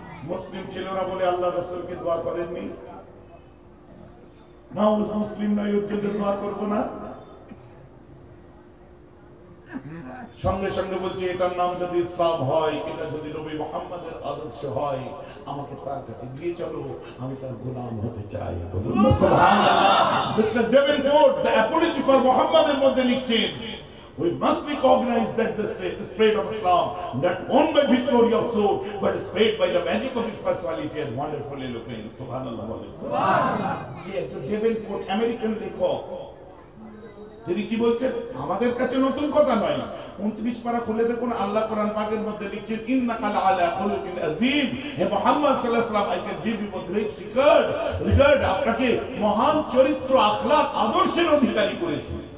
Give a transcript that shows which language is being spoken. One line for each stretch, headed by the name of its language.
Bangla: মুসলিম ছিল না বলে আল্লাহ রাসূলকে দোয়া করেননি না, মুসলিম নয় ওর জন্য দোয়া করবো না। সঙ্গে সঙ্গে বলছে এটার নাম যদি ইসলাম হয়, এটা যদি নবী মুহাম্মদের আদর্শ হয়, আমাকে তার কাছে দিয়ে চলো, আমি তার গোলাম হতে চাই। বলুন সুবহানাল্লাহ। Mister Davenport the Apology for মুহাম্মদের মধ্যে লিখছেন,
English: we must recognize that the spread of Islam not won by victory of sword but spread by the magic of his personality and wonderful eloquence.
Arabic: Subhanallah. Subhanallah.
Bangla: একজন Davenport American লেখক, তিনি কি বলছেন, আমাদের কাছে নতুন কথা নয়। 29 পারা খুলে দেখুন, আল্লাহ কোরআন পাকের মধ্যে লিখছেন,
Arabic: ইন্নাকা লাআলা খুলুকিন আযীম।
Bangla: হে মুহাম্মদ
Arabic: সাল্লাল্লাহু আলাইহি ওয়াসাল্লাম,
English: I can give you a great regard,
Bangla: আপনাকে মহান চরিত্র, আখলাক, আদর্শের অধিকারী করেছি।